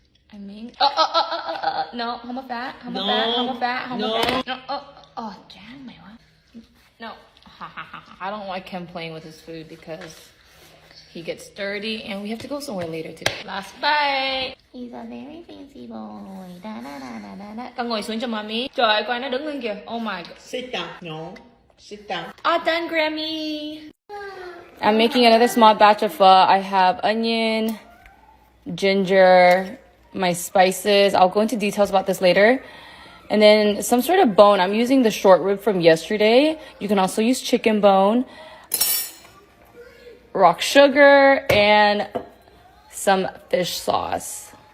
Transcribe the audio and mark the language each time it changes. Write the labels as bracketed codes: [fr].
[en] I mean, no, how about that? How about that? How about that? How about that? No, damn, my what? No, I don't like him playing with his food because he gets dirty and we have to go somewhere later today. Last bite. He's a very fancy boy. Da da da da da da. [vi] Con ngồi xuống cho mommy. Trời ơi, coi nó đứng lên kìa. [en] Oh my god. Sit down. No. Sit down. All done, Grammy. I'm making another small batch of pho. I have onion, ginger, my spices. I'll go into details about this later. And then some sort of bone. I'm using the short rib from yesterday. You can also use chicken bone, rock sugar, and some fish sauce.